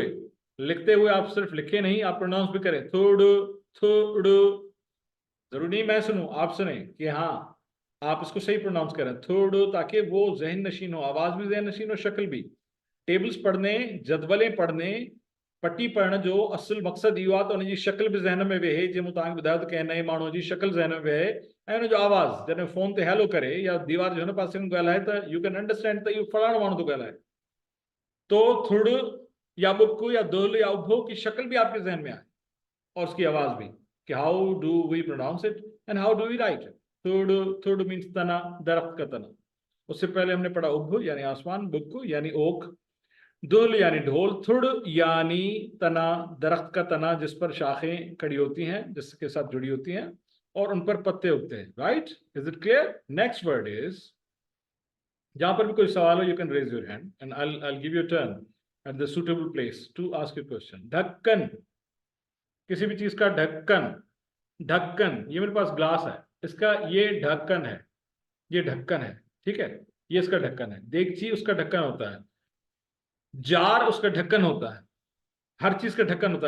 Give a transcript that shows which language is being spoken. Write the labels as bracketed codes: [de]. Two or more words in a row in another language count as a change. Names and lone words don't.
[hi] लिखते हुए आप सिर्फ लिखे नहीं, आप प्रोनाउंस भी करें, थुड़, थुड़। जरूरी नहीं मैं सुनूं, आप सुने कि हाँ आप इसको सही प्रोनाउंस करें, थोड़ा, ताकि वो जहन नशीन हो, आवाज भी जहन नशीन हो, शक्ल भी। टेबल्स पढ़ने, जदवलें पढ़ने, पट्टी पढ़ना [sd] जो असल मकसद इहो आहे त उनजी शक्ल भी जहन में वेहे, जे मूं तव्हांखे ॿुधायो त कंहिं नए माण्हूअ जी शक्ल जहन में वेहे, ऐं उनजो आवाज़ जॾहिं फ़ोन ते हैलो करे या दीवार जे हुन पासे में ॻाल्हाए त [en] you can understand [sd] त इहो फलाणो माण्हू थो ॻाल्हाए। [hi] तो थुड़ या बुक या दुल या उभो की शक्ल भी आपके जहन में आए, और उसकी आवाज भी, कि [en] how do we pronounce it and how do we write it. [hi] थुड़, थुड़ मीन्स तना, दरख्त का तना। उससे पहले हमने पढ़ा उभ यानी आसमान, बुक यानी ओक, दुल यानी ढोल, थुड़ यानी तना, दरख्त का तना जिस पर शाखें खड़ी होती हैं, जिसके साथ जुड़ी होती हैं और उन पर पत्ते उगते हैं। [en] right, is it clear? next word is, [hi] जहां पर भी कोई सवाल हो [en] you can raise your hand and I give you turn at the suitable place to ask you question. [hi] ढक्कन, किसी भी चीज का ढक्कन, ढक्कन, ये मेरे पास ग्लास है, इसका ये ढक्कन है, ये ढक्कन है, ठीक है, ये इसका ढक्कन है। देगची उसका ढक्कन होता है, जार उसका ढक्कन होता है, हर चीज का ढक्कन होता है।